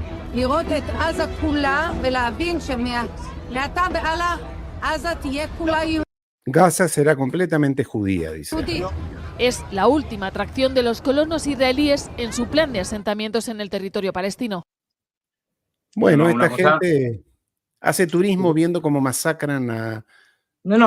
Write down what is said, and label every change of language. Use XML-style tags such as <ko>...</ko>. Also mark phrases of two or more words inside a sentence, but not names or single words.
<he>לראות את עזה כולה ולהבין שמעתה והלאה עזה תהיה כולה</he> <es>Gaza será completamente judía, dice.</es> <he>יהודית.</he> <es>Es la última atracción de los colonos israelíes en su plan de asentamientos en el territorio palestino. Bueno, No, una esta cosa- gente hace turismo viendo cómo masacran a... No,</es>